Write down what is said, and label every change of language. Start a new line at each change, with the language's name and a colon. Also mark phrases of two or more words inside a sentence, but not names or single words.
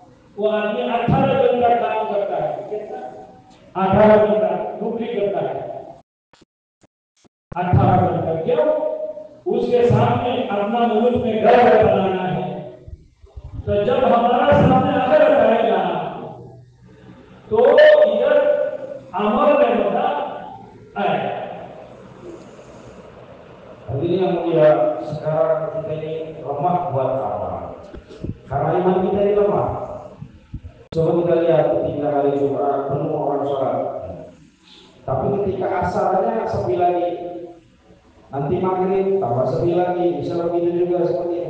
Hindi: वो आदमी 18 घंटा काम करता है, कितना 18 घंटा नौकरी करता है, 18 घंटा। क्यों? उसके सामने अपना मुल्क में घर बनाना है। तो जब हमारा सामने आखिरत आएगा तो इधर अमल में बता आएगा।
Indonesian: Hadirin yang mulia, sekarang kita ini lemah buat apa? Karena iman kita ini lemah. Coba kita lihat ketika hari Jumat penuh orang sholat, tapi ketika asalnya sepi lagi, nanti maghrib tambah sepi lagi, bisa begitu juga seperti itu.